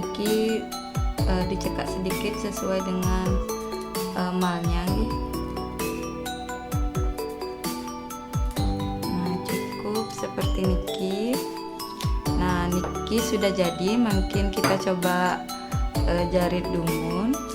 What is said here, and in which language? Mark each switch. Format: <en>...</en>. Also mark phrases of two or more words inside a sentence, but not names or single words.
<id>Niki dicekak sedikit sesuai dengan malnya nggih. Nah, cukup seperti niki. Nah, niki sudah jadi, mungkin kita coba</id> <ban>jarit dumun.</ban>